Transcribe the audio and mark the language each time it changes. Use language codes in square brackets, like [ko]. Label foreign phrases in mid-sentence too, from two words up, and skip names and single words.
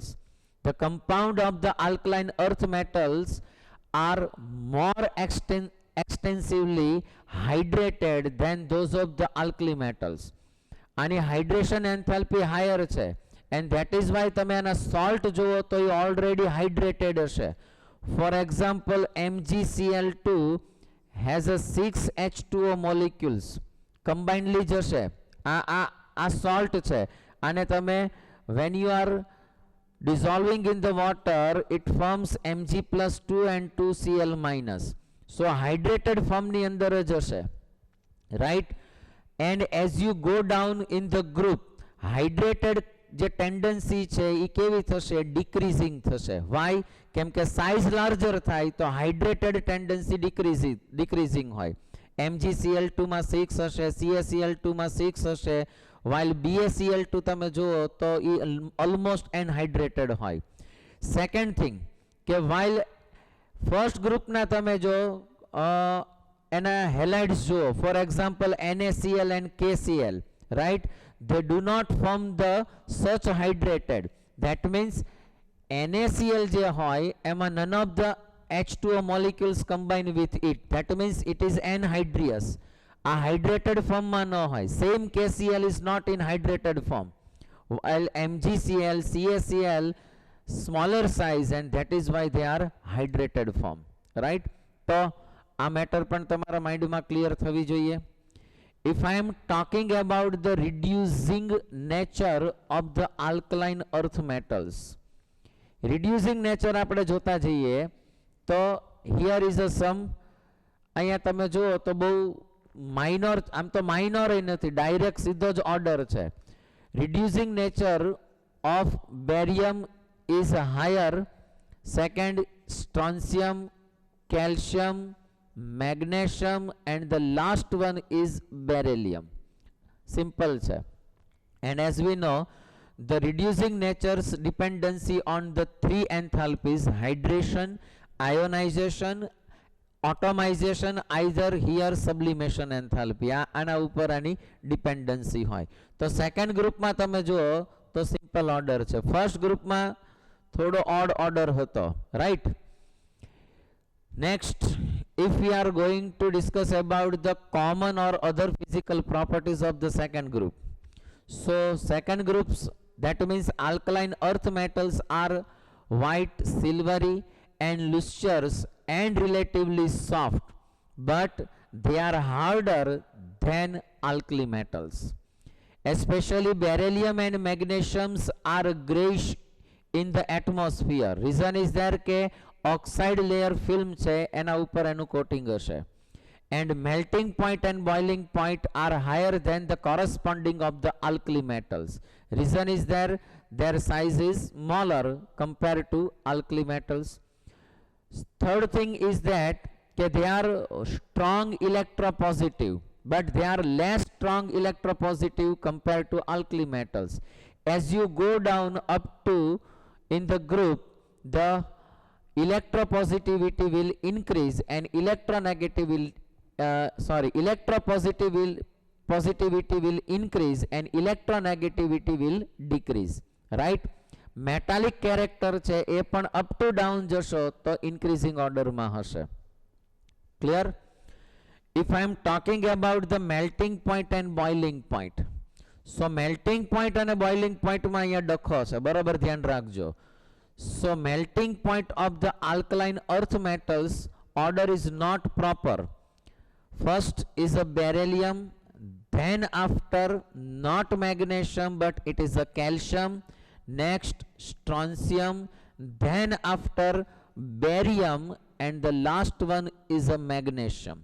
[en] The compound of the alkaline earth metals are more extensively hydrated than those of the alkali metals. [gu] આની [en] hydration enthalpy higher [gu] છે [en] and that is why [gu] તમે આના સોલ્ટ જુઓ તો એ [en] already hydrated [gu] હશે. [en] for example MgCl2 has a 6 H2O molecules combinedly જશે. [gu] આ સોલ્ટ છે અને તમે [en] when you are dissolving in the water it forms Mg+2 and 2Cl-. So hydrated form [gu] ની અંદર જ હશે, [en] right? And as you go down in the group, hydrated [gu] જે ટેન્ડન્સી છે એ કેવી થશે? ડિક્રીઝિંગ થશે. વાય? કેમ કે [en] size larger [gu] થાય તો [en] hydrated tendency decreasing [gu] હોય. MgCl2 માં 6 હશે, CaCl2 માં 6 હશે, while BaCl2 તમે જુઓ તો એ [en] almost anhydrated [gu] હોય. [en] second thing [gu] કે while ફર્સ્ટ ગ્રુપના તમે જો એના હેલાઇડ્સ જુઓ, [en] for example NaCl and KCl, right? They do not form the such hydrated. That means NaCl [gu] જે હોય એમાં [en] none of the H2O molecules combine with it. That means it is anhydrous. [gu] આ [en] hydrated form [gu] માં ન હોય. [en] Same KCl is not in hydrated form. While MgCl, CaCl smaller size and that is why they are hydrated form, right? [gu] તો આ મેટર પણ તમારા માઇન્ડમાં ક્લિયર થવી જોઈએ. If I am talking about the reducing nature of the alkaline earth metals, reducing nature આપણે જોતા જઈએ તો here is a sum. અહીંયા તમે જુઓ તો બહુ માઇનોર, આમ તો માઇનોર નથી, ડાયરેક્ટ સીધો જ ઓર્ડર છે. [en] reducing nature of barium is higher. Second, strontium, calcium, magnesium, and the last one is beryllium. Simple છે. And as we know, the reducing nature's dependency on the three enthalpies, hydration, ionization, atomization, either here sublimation enthalpy, [gu] આના ઉપર આની ડિપેન્ડન્સી હોય. તો સેકન્ડ ગ્રુપમાં તમે જુઓ તો સિમ્પલ ઓર્ડર છે. ફર્સ્ટ ગ્રુપમાં થોડો ઓડ ઓર્ડર હતો, રાઈટ? નેક્સ્ટ, [en] if we are going to discuss about the common or other physical properties of the second group, so second groups, that means alkaline earth metals are white, silvery and lustrous and relatively soft, but they are harder than alkali metals. Especially beryllium and magnesiums are grayish in the atmosphere. Reason is there [gu] કે [en] oxide layer film [gu] છે એના ઉપર એનું કોટિંગ હશે. [en] And melting point and boiling point are higher than the corresponding of the alkali metals. Reason is there, their size is smaller compared to alkali metals. Third thing is that they are strong electropositive, but they are less strong electropositive compared to alkali metals. As you go down up to in the group, the electropositivity will increase and electropositivity will increase and electronegativity will decrease, right? Metallic character [gu] છે એ પણ [en] up to down [gu] જશો તો ઇન્ક્રીઝિંગ ઓર્ડરમાં હશે, [en] Clear? If I am talking about the melting point and boiling point, so melting point and boiling point માં [gu] અહીંયા ડખો છે, બરાબર ધ્યાન રાખજો. [en] So melting point of the alkaline earth metals order is not proper. First is a beryllium, then after not magnesium but it is a calcium, next strontium, then after barium, and the last one is a magnesium.